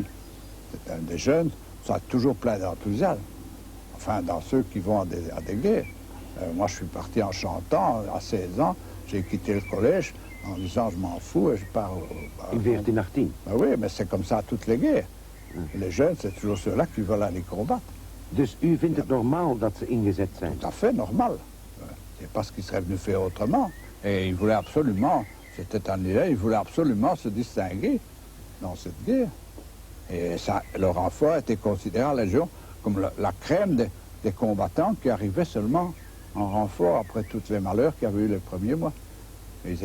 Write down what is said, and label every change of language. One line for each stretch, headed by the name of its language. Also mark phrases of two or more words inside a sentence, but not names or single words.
French: Des jeunes sont toujours pleins d'enthousiasme. Enfin, dans ceux qui vont à des guerres. Moi, je suis parti en chantant à 16 ans. J'ai quitté le collège en disant je m'en fous et je pars au...
Dutch: In 1418?
French: Ben oui, mais c'est comme ça à toutes les guerres. Les jeunes, c'est toujours ceux-là qui veulent aller combattre.
Dutch: Dus u vindt het normaal dat ze ingezet zijn?
French: Tout à fait normal. C'est pas ce qu'ils seraient venus faire autrement. Et ils voulaient absolument, c'était un idée, ils voulaient absolument se distinguer dans cette guerre. Et ça, leur renfort était considéré à la Légion comme la crème des combattants qui arrivaient seulement en renfort après tous les malheurs qu'il y avait eu les premiers mois.